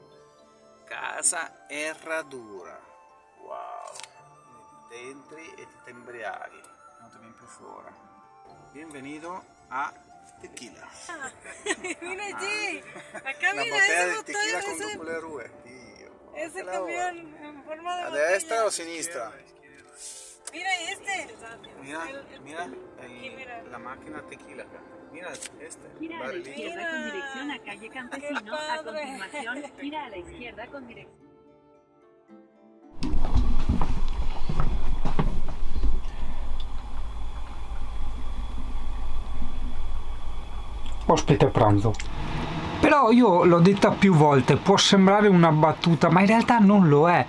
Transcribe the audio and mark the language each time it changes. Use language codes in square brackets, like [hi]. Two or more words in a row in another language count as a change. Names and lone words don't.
[it] Casa Herradura, wow, entri e ti embriaghi, non te viene più fuori. [es] Bienvenido a Tequila. Mira allí, acá La mira botella ese de tequila motor, con doble rue. ese camión en forma de [it] ¿A [es] botella. [it] destra o a sinistra? [es] Mira este. Mira, mira, mira. la máquina tequila acá. Mira este. Gira a la barrilito. izquierda con dirección a calle Campesino. Qué A padre. continuación, gira a la izquierda con dirección. [it] Ospite a pranzo. Però io l'ho detta più volte, può sembrare una battuta, ma in realtà non lo è.